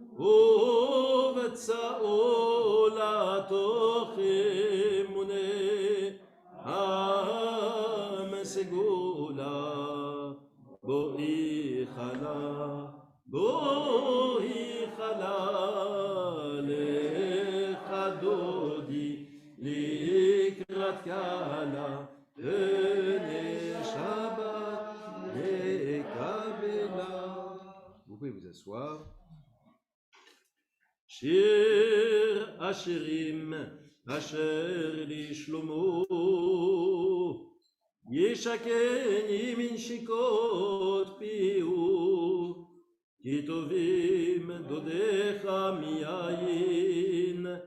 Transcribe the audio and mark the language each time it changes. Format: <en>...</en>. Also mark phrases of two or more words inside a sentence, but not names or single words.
<he>ובצאולה תוך אמונה עם סגולה בואי חלה בואי חלה לך דודי לקראת כלה בני שבת נקבלה.</he> <fr>Vous pouvez vous asseoir.</fr> <he>שיר השירים אשר לשלמה ישקני מנשיקות פיהו כי טובים דודיך מיין</he>